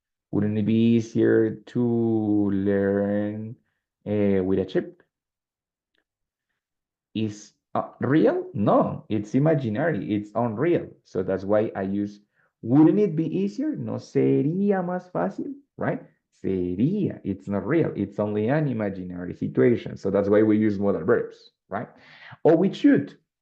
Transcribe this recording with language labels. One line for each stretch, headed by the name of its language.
English: Wouldn't it be easier to learn with a chip? Is real? No, it's imaginary, it's unreal. So that's why I use, wouldn't it be easier?
Spanish: No sería más fácil, right?
English: Sería, it's not real, it's only an imaginary situation. So that's why we use modal verbs, right? Or we should.